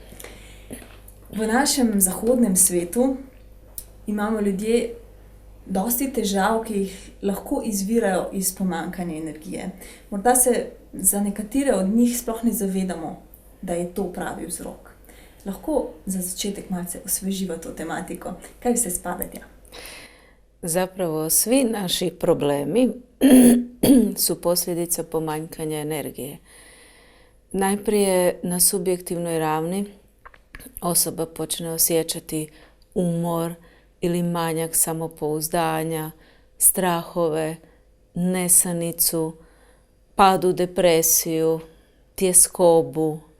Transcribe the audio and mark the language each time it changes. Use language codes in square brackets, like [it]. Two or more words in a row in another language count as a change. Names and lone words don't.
[sl] V našem zahodnem svetu imamo ljudje dosti težav, ki jih lahko izvirajo iz pomanjkanja energije. Morda se za nekatere od njih sploh ne zavedamo, da je to pravi vzrok. Lahko za začetek malce osveživa to tematiko. Kaj vse spada tja? [hr] Zapravo svi naši problemi su posljedica pomanjkanja energije. Najprije na subjektivnoj ravni osoba počne osjećati umor ili manjak samopouzdanja, strahove, nesanicu, pad u depresiju, tjeskobu.